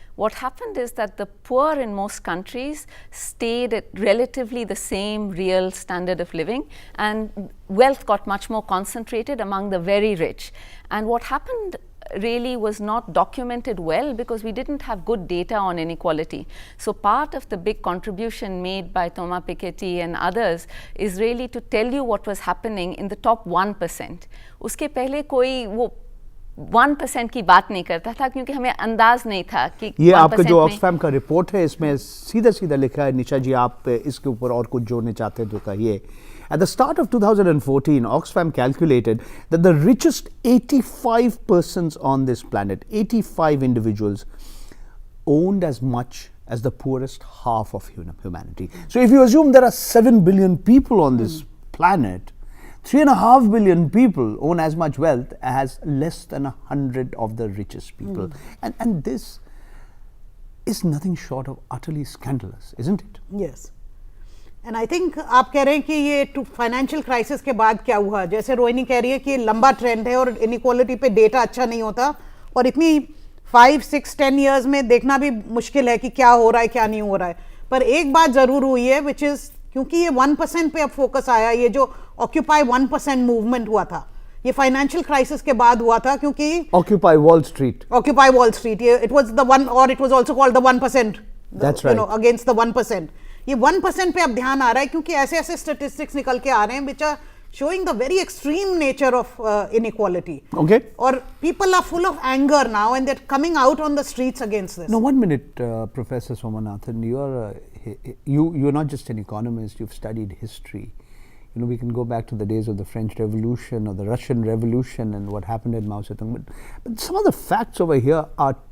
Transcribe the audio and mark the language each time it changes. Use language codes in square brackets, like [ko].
[en] What happened is that the poor in most countries stayed at relatively the same real standard of living, and wealth got much more concentrated among the very rich. And what happened really was not documented well because we didn't have good data on inequality. So part of the big contribution made by Thomas Piketty and others is really to tell you what was happening in the top 1%. [hi] उसके पहले कोई वो 1% की बात नहीं करता था क्योंकि हमें अंदाज नहीं था कि ये आपका जो ऑक्सफैम का रिपोर्ट है इसमें सीधा सीधा लिखा है। निशा जी, आप इसके ऊपर और कुछ जोड़ने चाहते हैं तो कहिए। [en] At the start of 2014, Oxfam calculated that the richest 85 persons on this planet, 85 individuals, owned as much as the poorest half of humanity. So if you assume there are 7 billion people on this planet, 3.5 billion people own as much wealth as less than 100 of the richest people. And this is nothing short of utterly scandalous, isn't it? Yes. [hi] And I think आप कह रहे हैं कि ये financial crisis के बाद क्या हुआ, जैसे रोहिणी कह रही है कि लंबा ट्रेंड है और इनइक्वालिटी पे डेटा अच्छा नहीं होता और इतनी 5, 6, 10 ईयर्स में देखना भी मुश्किल है कि क्या हो रहा है क्या नहीं हो रहा है। पर एक बात जरूर हुई है विच इज, क्योंकि ये 1% पे अब फोकस आया, ये जो ऑक्यूपाई 1% मूवमेंट हुआ था ये फाइनेंशियल क्राइसिस के बाद हुआ था, क्योंकि ऑक्यूपाई वॉल स्ट्रीट [en] ये it was the one, और it was also called the 1%, that's right, against the 1%। [hi] ये 1% पे अब ध्यान आ रहा है क्योंकि ऐसे ऐसे स्टैटिस्टिक्स निकल के आ रहे हैं [en] which are showing the very extreme nature of inequality. Okay. Or people are full of anger now and they're coming out on the streets against this. Now, 1 minute, Professor Somanathan, you're not just an economist, you've studied history. You know, we can go back to the days of the French Revolution or the Russian Revolution and what happened in Mao Zedong. But some of the facts over here are